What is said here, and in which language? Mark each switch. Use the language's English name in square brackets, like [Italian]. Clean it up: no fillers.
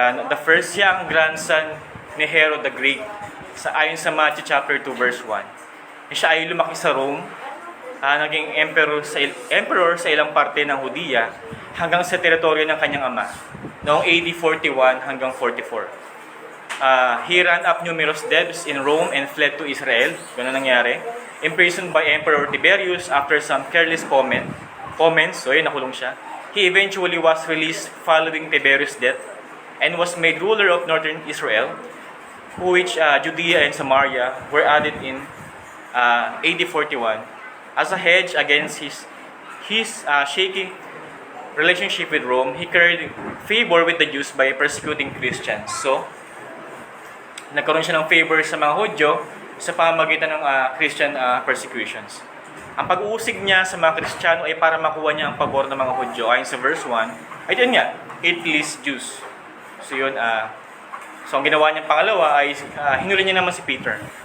[English] The first, [Filipino] siya ang grandson ni Herod the Great. Ayon sa Matthew chapter 2 verse 1. Siya ay lumaki sa Rome. Naging emperor sa ilang parte ng Hudiya hanggang sa teritoryo ng kanyang ama noong AD 41 hanggang 44. [English] He ran up numerous debts in Rome and fled to Israel. [Filipino] Ganun nangyari. [English] Imprisoned by Emperor Tiberius after some careless comments. [Filipino] So, nakulong siya. [English] He eventually was released following Tiberius' death and was made ruler of northern Israel, which Judea and Samaria were added in AD 41 as a hedge against his shaky relationship with Rome. He carried favor with the Jews by persecuting Christians. [Filipino] So, nagkaroon siya ng favor sa mga Hudyo sa pamamagitan ng Christian persecutions. Ang pag-uusig niya sa mga Kristiyano ay para makuha niya ang pabor ng mga Hudyo. Ayon sa verse 1, ay yun nga, [English] it pleased Jews. [Filipino] So yun, so ang ginawa niya pangalawa ay hinuli niya naman si Peter.